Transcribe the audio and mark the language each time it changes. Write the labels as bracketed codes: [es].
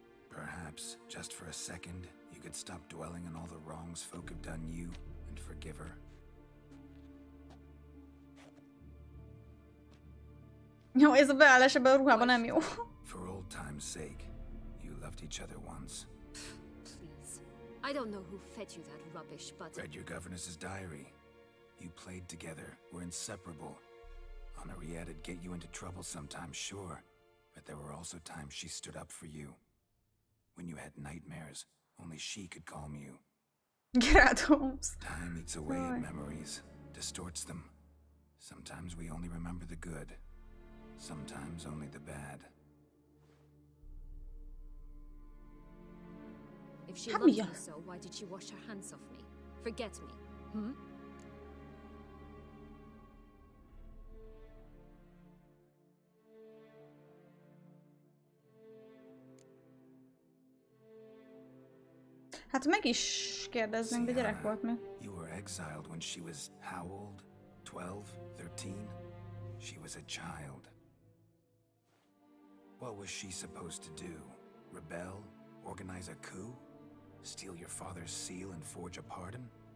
[en] Perhaps, just for a second, you could stop dwelling on all the wrongs folk have done you and forgive her. [hu] Jó, ez a beállás ebben a ruhában nem jó. [en] For old time's sake, you loved each other once. Please. I don't know who fed you that rubbish, but... Read your governess's diary. You played together, were inseparable. Henriette'd get you into trouble sometimes, sure. But there were also times she stood up for you. When you had nightmares, only she could calm you. Time eats away at memories, distorts them. Sometimes we only remember the good. Sometimes only the bad. If she loved me so, why did she wash her hands off me? Forget me, [hu] Hát meg is kérdeznénk, de gyerek volt mi. [en] You were exiled when she was how old? 12? 13? She was a child. What was she supposed to do? Rebel? Organize a coup? Steal your father's seal and forge a pardon?